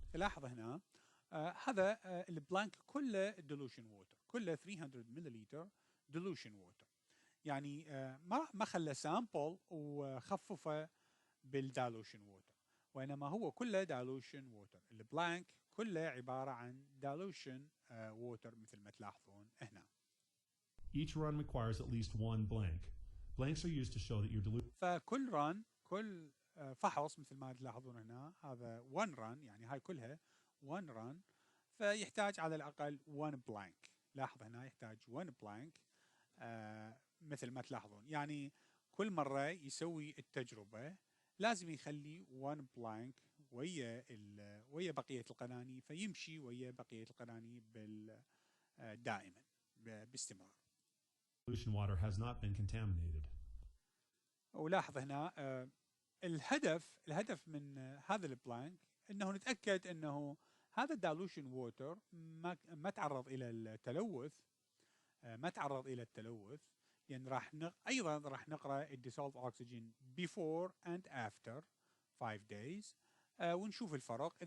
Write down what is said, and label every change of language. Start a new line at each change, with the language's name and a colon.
Arabic: لاحظ هنا هذا البلانك كله dilution water، كله 300 ملليلتر dilution water. يعني ما خلى سامبل وخففه بالدالوشن ووتر، وإنما هو كله dilution water. البلانك كله عبارة عن dilution water مثل ما تلاحظون هنا.
English: Each run requires at least one blank. Blanks are used to show that your dilution.
Arabic: فكل كل فحص مثل ما تلاحظون هنا هذا one run، يعني هاي كلها one run، فيحتاج على الأقل one blank. لاحظ هنا يحتاج one blank مثل ما تلاحظون، يعني كل مرة يسوي التجربة لازم يخلي one blank ويا بقية القناني، فيمشي ويا بقية القناني دائما باستمرار.
English: Dilution water has not been contaminated.
Arabic: ولاحظ هنا الهدف من هذا البلانك انه نتاكد انه هذا الدالوشن ووتر ما تعرض الى التلوث، لان ايضا راح نقرا الديسولف اوكسجين
English: before and after 5 days
Arabic: ونشوف الفرق.